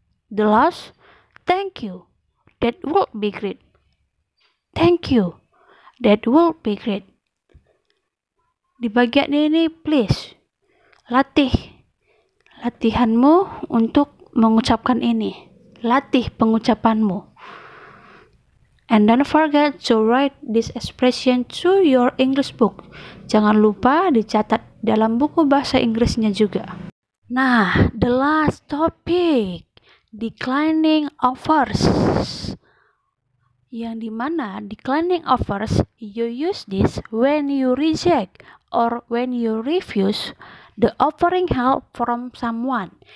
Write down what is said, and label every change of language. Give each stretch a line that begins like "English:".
English: The last, thank you. That will be great. Thank you. That will be great.
Indonesian: Di bagian ini, please, latih latihanmu untuk mengucapkan ini. Latih pengucapanmu.
English: And don't forget to write this expression to your English book.
Indonesian: Jangan lupa dicatat dalam buku bahasa Inggrisnya juga.
English: Nah, the last topic, declining offers.
Indonesian: Yang dimana
English: declining offers, you use this when you reject or when you refuse the offering help from someone.